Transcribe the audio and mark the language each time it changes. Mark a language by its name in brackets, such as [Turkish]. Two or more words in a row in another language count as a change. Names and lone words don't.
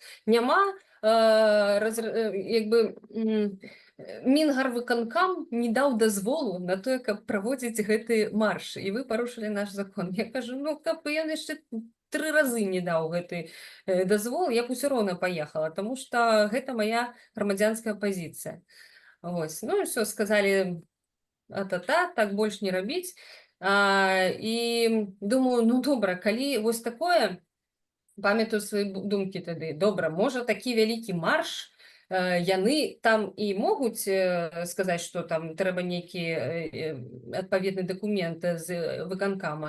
[Belarusian] Няма, як бы, Мінгарвыканкам не даў дазволу на тое, каб праводзіць гэты марш, і вы парушылі наш закон. Я кажу, ну, каб ён яшчэ 3 разы не даў гэты дазвол, я б усё роўна паехала, таму што гэта мая грамадзянская пазіцыя. Вось, ну і ўсё, сказалі, а-та-та, так больш не рабіць. І думаю, ну добра, калі вось такое, памятаю свої думкі тады. Добра, можа, такі вялікі марш, яны там і могуць сказаць, што там трэба нейкі адпаведны дакумент з выканкама.